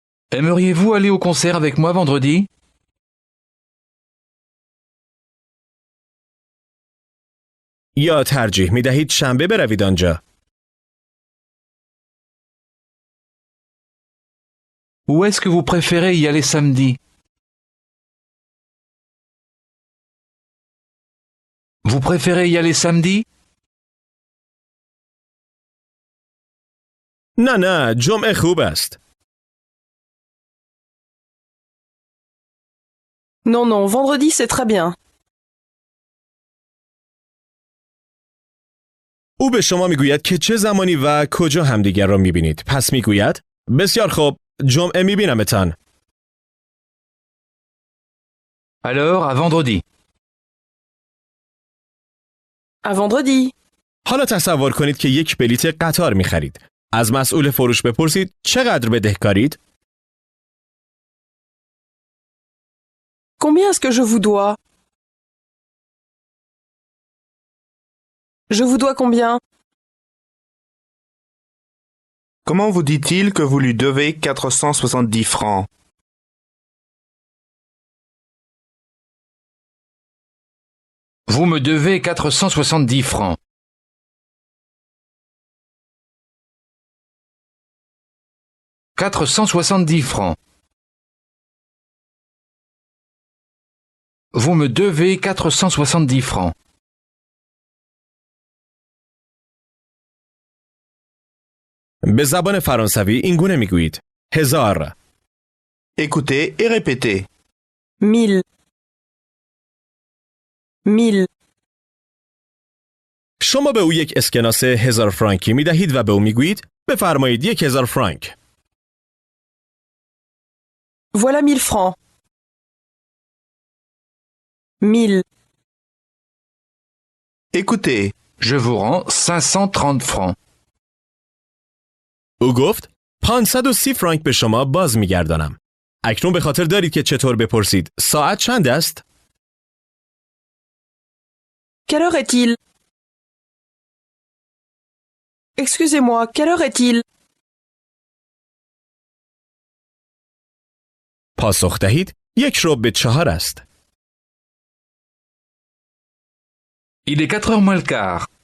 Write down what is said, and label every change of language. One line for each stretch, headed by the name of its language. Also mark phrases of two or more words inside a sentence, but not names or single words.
French: Aimeriez-vous aller au concert avec moi vendredi?
Persian: یا ترجیح می دهید شنبه بروید آنجا؟
French: Ou est-ce que vous préférez y aller samedi? Vous préférez y aller samedi?
Persian: نه جمعه خوب است.
French: Non, non, vendredi c'est très bien.
Persian: او به شما میگوید که چه زمانی و کجا همدیگر را میبینید. پس میگوید بسیار خوب، جمعه میبینمتان.
French: Alors, à vendredi. À vendredi.
Persian: حالا تصور کنید که یک بلیت قطار میخرید. از مسئول فروش بپرسید چقدر بدهکارید؟
French: Combien est-ce que je vous dois? Je vous dois combien? Comment vous dit-il que vous lui devez 470 francs? Vous me devez 470 francs. « 470 francs. Vous me devez 470 francs.
Persian: به زبان فرانسوی این گونه میگویید.
French: 1000. Écoutez et répétez. 1000. 1000.
Persian: شما به او یک اسکناس 1000 فرانکی میدهید و به او میگویید بفرمایید 1000 فرانک.
French: Voilà 1000 francs. 1000. Écoutez. Je vous rends 530 francs.
Persian: او گفت 530 فرانک به شما باز میگردانم. اکنون به خاطر دارید که چطور بپرسید ساعت چند است؟
French: Quelle heure est-il? Excusez-moi, quelle heure est-il?
Persian: پاسخ دهید 1:45 است.
French: Il est 4h moins le quart.